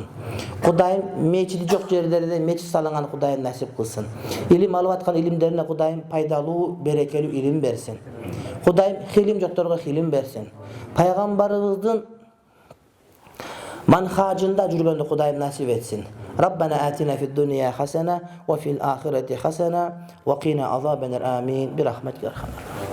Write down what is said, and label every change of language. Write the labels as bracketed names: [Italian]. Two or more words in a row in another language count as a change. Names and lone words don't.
[Kyrgyz] Кудайым мечити жок жерлерде мечит салынган Кудайым насип кылсын. Илим алып аткан илимдерине Кудайым пайдалуу, берекелүү илим берсин. Кудайым хилим жокторго хилим берсин. Пайгамбарыбыздын манхажында жүргөндө Кудайым насип этсин. [Arabic] ربنا آتنا في الدنيا حسنة وفي الآخرة حسنة وقنا عذاب النار. Amin. برحمتك يا أرحم